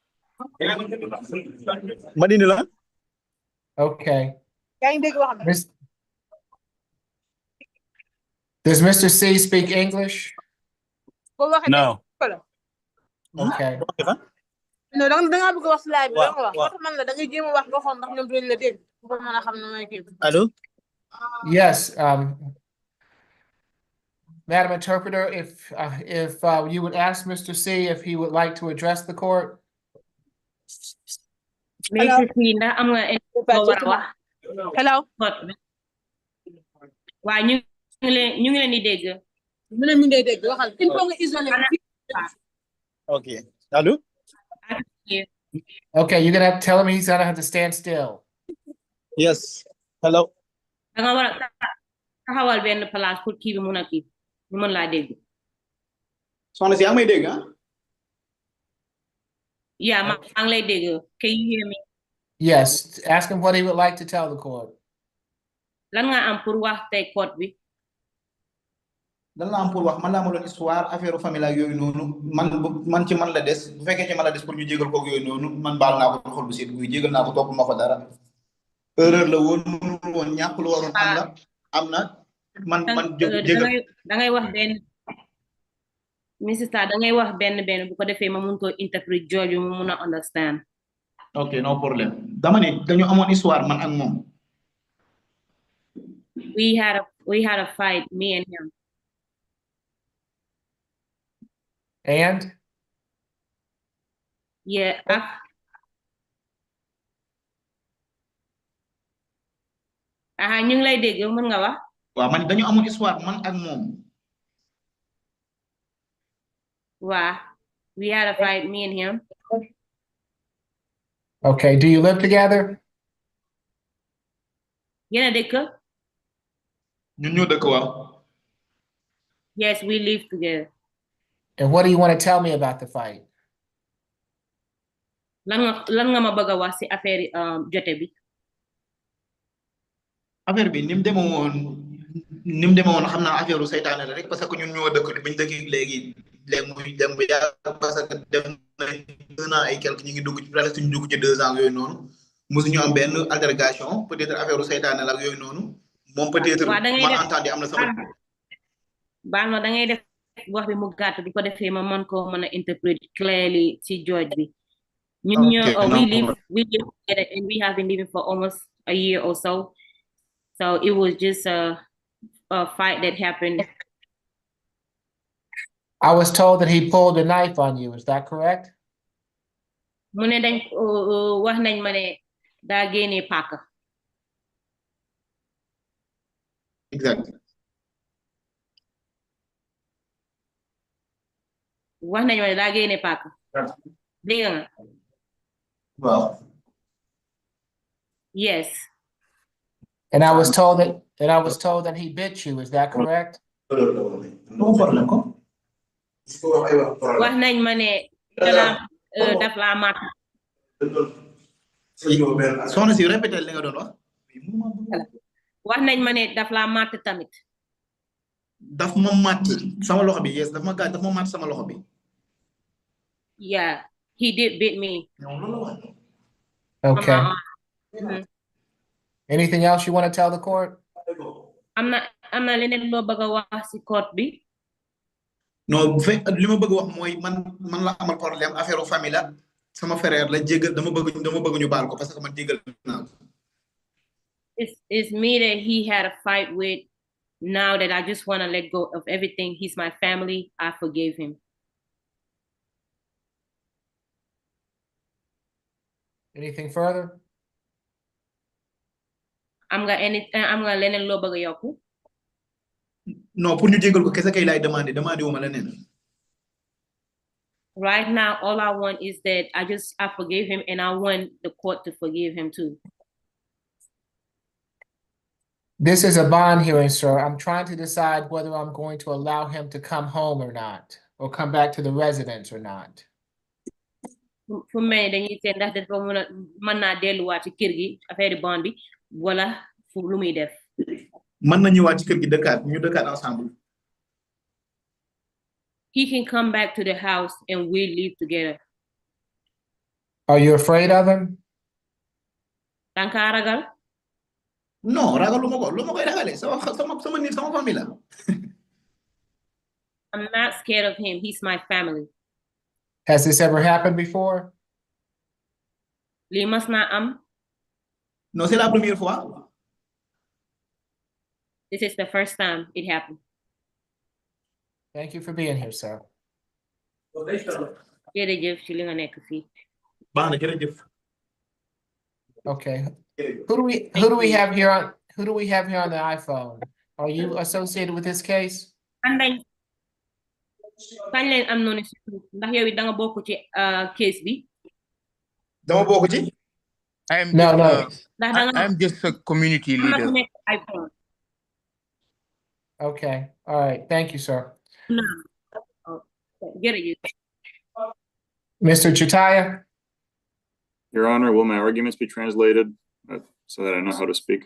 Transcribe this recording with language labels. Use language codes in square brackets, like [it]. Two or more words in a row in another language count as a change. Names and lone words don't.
[en] Okay. Does Mr. C speak English? No. Okay. No, [wo] da nga bëgg wax slide bi da nga wax man la da ngay jéem wax nga xool ndax ñoom duñ la dégg pour mën a xam ne may kii. [en] Allô? Yes, Madam Interpreter, if you would ask Mr. C if he would like to address the court. Mr. [wo] C, ndax am nga war a wax. [en] Hello. [wo] Waaye ñu ngi leen di dégg. Mu ne mi ngi dégg waxal [fr] il faut [wo] nga isolé. [en] Okay. Allô? Okay, you're gonna have to tell him he's gonna have to stand still. Yes. Hello. [wo] Da nga war a taxawal benn place pour kii bi mun a kii ñu mën laa dégg. Soxna si yaa may dégg ah? Yeah, maa ngi lay dégg. [en] Can you hear me? Yes, ask him what he would like to tell the court. [wo] Lan nga am pour wax tey court bi? Dan la am pour wax man laa ma doon [fr] histoire affaire famille [wo] ak yooyu noonu man ci man la des bu fekkee ci man la des pour ñu jégal ko yooyu noonu man baal naa ko xol bu seet guy jégal naa ko topp ma ko dara erreur la woon mënul woon ñàkk lu waroon am na man jégal da ngay wax benn Mr. da ngay wax benn bu ko defee ma mun ko interpret George mu mun a understand. Ok, no problème dama ne dañu amoon histoire man ak moom. [en] We had a fight, me and him. And? Yeah. [wo] Ñu ngi lay dégg mën nga wax. Waaw man dañu amoon histoire man ak moom. Waaw. [en] We had a fight, me and him. Okay, do you live together? [wo] Yéen a dëkk? Ñun ñoo dëkk waaw. [en] Yes, we live together. And what do you want to tell me about the fight? [wo] Lan nga ma bëgg a wax ci affaire jote bi? Affaire bi ni mu demee woon xam naa affaire seytaane la rek [fr] parce que [wo] ñun ñoo dëkk biñ dëkk léegi muy dem bu yàgg [fr] parce que [wo] def na [fr] 1 an et quelque [wo] ñu ngi dugg ci presque ñu dugg ci 2 ans yooyu noonu mosuñu am benn [fr] altercation peut-être [wo] affaire seytaane la ak yooyu noonu moom peut-être ma entendu am na sama baal ma da ngay def wax bi mu gàtt bu ko defee ma mën ko mën a [en] interpret clearly [wo] ci George bi ñun ñoo [en] we live together and we have been living for almost a year or so it was just a fight that happened I was told that he pulled a knife on you. Is that correct? [wo] mu ne dañ wax nañ ma ne daa génnee paaka. [en] Exactly. [wo] wax nañ ma ne daa génnee paaka. dégg nga. [en] Well. Yes. And I was told that he bit you. Is that correct? No problem ko. [wo] wax nañ ma ne daf laa màtt. Soxna si répété li nga doon wax. wax nañ ma ne daf laa màtt tamit. Daf ma màtt sama loxo bi, yes, daf ma gaañ, daf ma màtt sama loxo bi. [en] Yeah, he did bit me. Okay. Mhm. Anything else you want to tell the court? [wo] am na leneen loo bëgg a wax si court bi. Non, bu fekk li ma bëgg wax mooy man la amal [fr] problème affaire famille [wo] la sama frère la jéggal dama bëgg ñu baal ko [fr] parce que [wo] man jéggal naa ko. [en] It's me that he had a fight with. Now that I just want to let go of everything. He's my family. I forgave him. Anything further? [wo] am nga leneen loo bëgg a yokku. Non, pour ñu jéggal ko kese kay laay demandé wu ma leneen. [en] Right now, all I want is that I forgave him, and I want the court to forgive him too. This is a bond hearing, sir. I'm trying to decide whether I'm going to allow him to come home or not, or come back to the residence or not. [wo] fu mel dañuy seet ndax dafa mën naa delluwaat ci kër gi affaire bond bi wala fu lu muy def. Mën na ñëwaat ci kër gi ñu dëkkaat ensemble. [en] He can come back to the house and we live together. Are you afraid of him? [wo] Danga ragal? No, ragaluma ko. Lu ma koy ragale sama nit sama famille la. [en] I'm not scared of him. He's my family. Has this ever happened before? [wo] Lii mas naa am. [fr] No, c'est la première fois. [en] This is the first time it happened. Thank you for being here, sir. [wo] Jërëjëf ci li nga nekk fii. Baax na, jërëjëf. [en] Okay. Who do we have here on the iPhone? Are you associated with this case? [wo] Kañ leen am noonu ndax yow it da nga bokk ci case bi. Dama bokk ci. [en] I'm just a community leader. Okay. All right. Thank you, sir. Mr. Chitaya? Your Honor, will my arguments be translated so that I know how to speak?